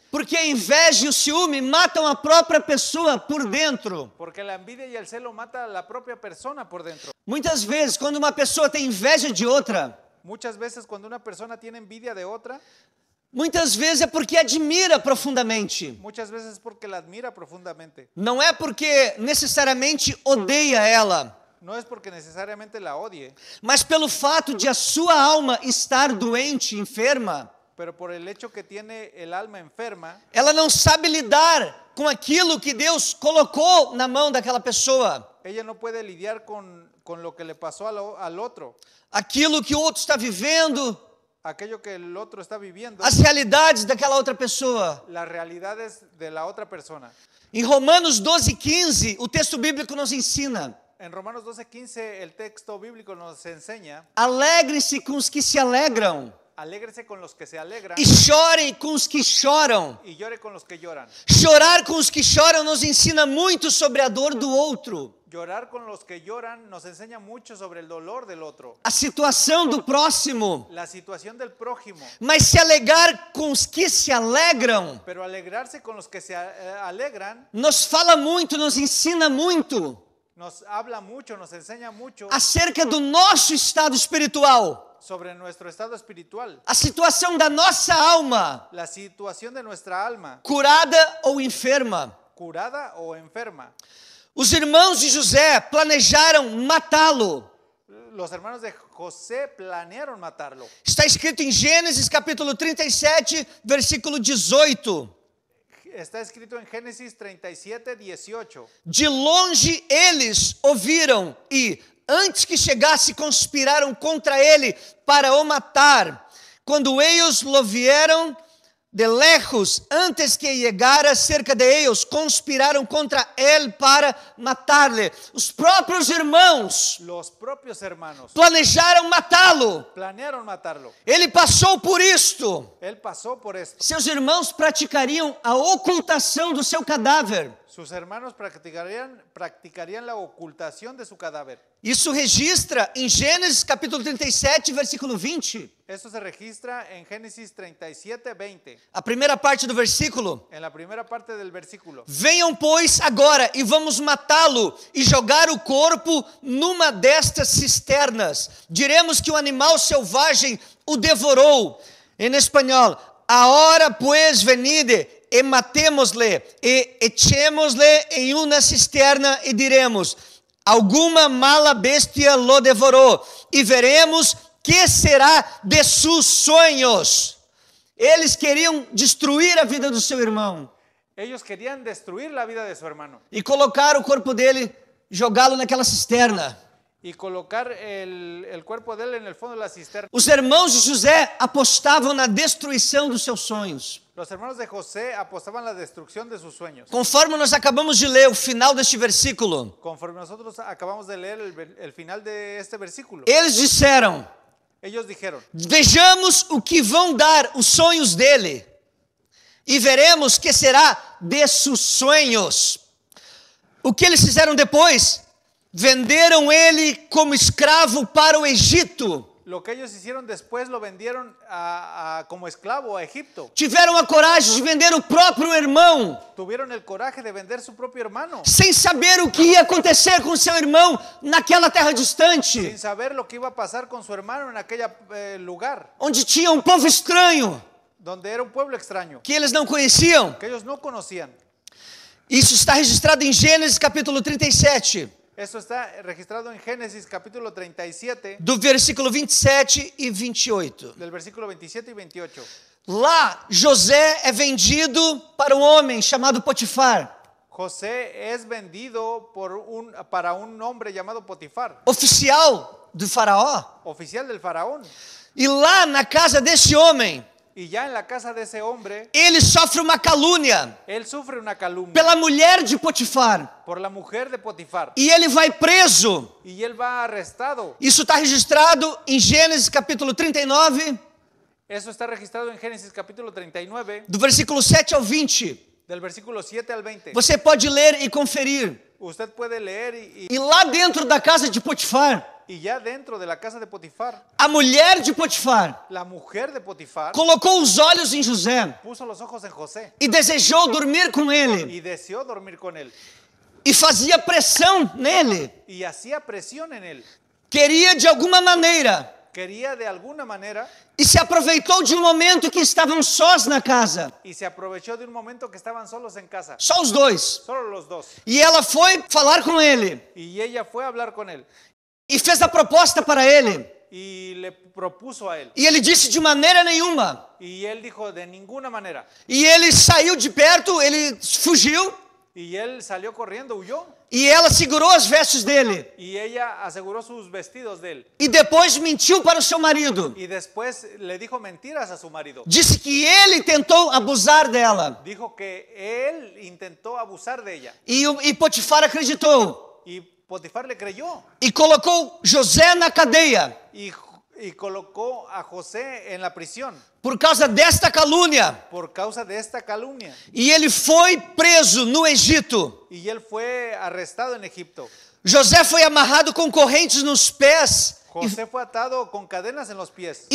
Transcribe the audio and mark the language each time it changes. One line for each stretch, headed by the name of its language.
Portuguese: Porque a inveja e o ciúme matam a própria pessoa por dentro.
Spanish: Porque la envidia y el celo mata a la propia persona por dentro.
Portuguese: Muitas vezes, quando uma pessoa tem inveja de outra,
Spanish: Muchas veces cuando una persona tiene envidia de otra,
Portuguese: muitas vezes é porque admira profundamente.
Spanish: muchas veces es porque la admira profundamente.
Portuguese: Não é porque necessariamente odeia ela,
Spanish: No es porque necesariamente la odie,
Portuguese: mas pelo fato de a sua alma estar doente, enferma.
Spanish: pero por el hecho que tiene el alma enferma,
Portuguese: Ela não sabe lidar com aquilo que Deus colocou na mão daquela pessoa.
Spanish: ella no puede lidiar con lo que le pasó al otro,
Portuguese: Aquilo que o outro está vivendo,
Spanish: aquello que el otro está viviendo,
Portuguese: as realidades daquela outra pessoa.
Spanish: las realidades de la otra persona.
Portuguese: Em Romanos 12:15, o texto bíblico nos ensina:
Spanish: En Romanos 12:15 el texto bíblico nos enseña:
Portuguese: alegre-se com os que se alegram,
Spanish: alégrese con los que se alegran
Portuguese: e chorem com os que choram.
Spanish: y llore con los que lloran.
Portuguese: Chorar com os que choram nos ensina muito sobre a dor do outro,
Spanish: Llorar con los que lloran nos enseña mucho sobre el dolor del otro,
Portuguese: a situação do próximo.
Spanish: la situación del prójimo.
Portuguese: Mas se alegrar com os que se alegram
Spanish: Pero alegrarse con los que se alegran
Portuguese: nos fala muito, nos ensina muito
Spanish: nos habla mucho, nos enseña mucho
Portuguese: acerca do nosso estado espiritual,
Spanish: sobre nuestro estado espiritual,
Portuguese: a situação da nossa alma,
Spanish: la situación de nuestra alma,
Portuguese: curada ou enferma.
Spanish: curada o enferma.
Portuguese: Os irmãos de José planejaram matá-lo.
Spanish: Los hermanos de José planearon matarlo.
Portuguese: Está escrito em Gênesis capítulo 37, versículo 18.
Spanish: Está escrito en Génesis 37:18.
Portuguese: De longe eles ouviram e, antes que chegasse, conspiraram contra ele para o matar.
Spanish: Quando eles lo vieram de lejos, antes que llegara cerca de ellos,
Portuguese: conspiraram contra ele para matar-lhe. Os próprios irmãos
Spanish: Los propios hermanos
Portuguese: planejaram matá-lo.
Spanish: planearon matarlo.
Portuguese: Ele passou por isto.
Spanish: Él pasó por esto.
Portuguese: Seus irmãos praticariam a ocultação do seu cadáver.
Spanish: Sus hermanos practicarían la ocultación de su cadáver.
Portuguese: Isso registra em Gênesis capítulo 37, versículo 20.
Spanish: Esto se registra en Génesis 37:20.
Portuguese: A primeira parte do versículo.
Spanish: En la primera parte del versículo.
Portuguese: Venham, pois, agora e vamos matá-lo e jogar o corpo numa destas cisternas. Diremos que o animal selvagem o devorou. Em espanhol,
Spanish: ahora pues venide e matémosle, e echémosle em uma cisterna, e diremos: alguma mala bestia lo devorou, e veremos que será de seus sonhos.
Portuguese: Eles queriam destruir a vida do seu irmão.
Spanish: Ellos querían destruir la vida de su hermano
Portuguese: E colocar o corpo dele, jogá-lo naquela cisterna.
Spanish: y colocar el cuerpo de él en el fondo de la cisterna.
Portuguese: Os irmãos de José apostavam na destruição dos seus sonhos.
Spanish: Los hermanos de José apostaban la destrucción de sus sueños.
Portuguese: Conforme nós acabamos de ler o final deste versículo,
Spanish: Conforme nosotros acabamos de leer el final de este versículo,
Portuguese: eles disseram:
Spanish: ellos dijeron:
Portuguese: vejamos o que vão dar os sonhos dele, e veremos que será de seus sonhos. O que eles fizeram depois? Venderam ele como escravo para o Egito.
Spanish: lo que ellos hicieron después lo vendieron como esclavo a Egipto.
Portuguese: Tiveram a coragem de vender o próprio irmão,
Spanish: Tuvieron el coraje de vender su propio hermano,
Portuguese: sem saber o que ia acontecer com seu irmão naquela terra distante,
Spanish: sin saber lo que iba a pasar con su hermano en aquel lugar,
Portuguese: onde tinha um povo estranho
Spanish: donde era un pueblo extraño,
Portuguese: que eles não conheciam.
Spanish: que ellos no conocían.
Portuguese: Isso está registrado em Gênesis capítulo 37,
Spanish: Eso está registrado en Génesis capítulo 37,
Portuguese: do versículo 27 e 28.
Spanish: del versículo 27 y 28.
Portuguese: Lá, José é vendido para um homem chamado Potifar,
Spanish: José es vendido para un hombre llamado Potifar,
Portuguese: oficial do faraó.
Spanish: oficial del faraón.
Portuguese: E lá na casa desse homem,
Spanish: Y ya en la casa de ese hombre,
Portuguese: ele sofre uma calúnia
Spanish: él sufre una calumnia
Portuguese: pela mulher de Potifar.
Spanish: por la mujer de Potifar.
Portuguese: E ele vai preso.
Spanish: Y él va arrestado.
Portuguese: Isso está registrado em Gênesis capítulo 39,
Spanish: Eso está registrado en Génesis capítulo 39,
Portuguese: do versículo 7 ao 20.
Spanish: del versículo 7 al 20.
Portuguese: Você pode ler e conferir.
Spanish: Usted puede leer
Portuguese: E lá dentro da casa de Potifar,
Spanish: y ya dentro de la casa de Potifar,
Portuguese: a mulher de Potifar
Spanish: la mujer de Potifar
Portuguese: colocou os olhos em José
Spanish: puso los ojos en José
Portuguese: e desejou dormir com ele.
Spanish: y deseó dormir con él.
Portuguese: E fazia pressão nele.
Spanish: Y hacía presión en él.
Portuguese: Queria de alguma maneira.
Spanish: Quería de alguna manera
Portuguese: E se aproveitou de um momento que estavam sós na casa.
Spanish: y se aprovechó de un momento que estaban solos en casa.
Portuguese: Só os dois.
Spanish: Solo los dos.
Portuguese: E ela foi falar com ele.
Spanish: Y ella fue a hablar con él
Portuguese: E fez a proposta para ele.
Spanish: y le propuso a él.
Portuguese: E ele disse: de maneira nenhuma.
Spanish: Y él dijo: de ninguna manera.
Portuguese: E ele saiu de perto, ele fugiu.
Spanish: Y él salió corriendo, huyó.
Portuguese: E ela segurou as vestes dele.
Spanish: Y ella aseguró sus vestidos de él.
Portuguese: E depois mentiu para o seu marido.
Spanish: Y después le dijo mentiras a su marido.
Portuguese: Disse que ele tentou abusar dela.
Spanish: Dijo que él intentó abusar de ella.
Portuguese: E Potifar acreditou.
Spanish: Y Potifar le creyó.
Portuguese: E colocou José na cadeia.
Spanish: Y colocó a José en la prisión
Portuguese: Por causa desta calúnia.
Spanish: por causa de esta calumnia.
Portuguese: E ele foi preso no Egito.
Spanish: Y él fue arrestado en Egipto.
Portuguese: José foi amarrado com correntes nos pés
Spanish: José fue atado con cadenas en los pies